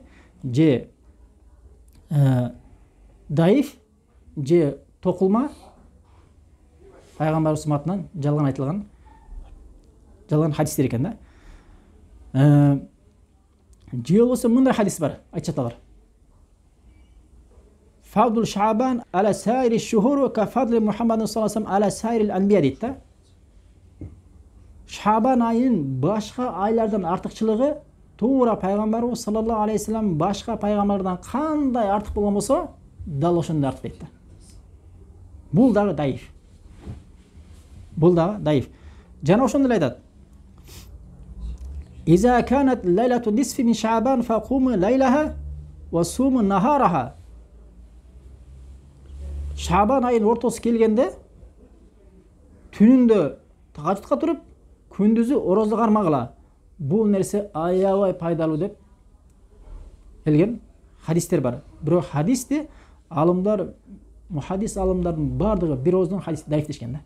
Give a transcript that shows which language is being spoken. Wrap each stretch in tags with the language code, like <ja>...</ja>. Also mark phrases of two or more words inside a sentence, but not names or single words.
<ky>Же даиф, же токулма, пайгамбарыбыз атынан жалган айтылган, жалган хадистер экен да. Же болбосо мындай хадис бар, айтышаталар.</ky> <ar>فضل شعبان على سائر الشهور كفضل محمد صلى الله عليه وسلم على سائر الأنبياء</ar> <ky>дейт да. Шабан айынын башка айлардан артыкчылыгы туура пайгамбарыбыз</ky> <ar>صلى الله عليه وسلم</ar> <ky>башка пайгамбардан кандай артык болгон болсо, дал ошондой артык дейт да. Бул дагы даиф. Бул дагы даиф. Жана ошондой айтат.</ky> <ar>إذا كانت ليلة النصف من شعبان فقوموا ليلها وصوموا نهارها.</ar> <ky>Шабан айын ортосу келгенде түнүндө тажатка туруп, күндүзү орозду кармагыла. Бул нерсе аябай пайдалуу деп келген хадистер бар. Бирок хадисти алымдар, мухаддис алымдардын бардыгы бир ооздон хадис даифтешкен да.</ky>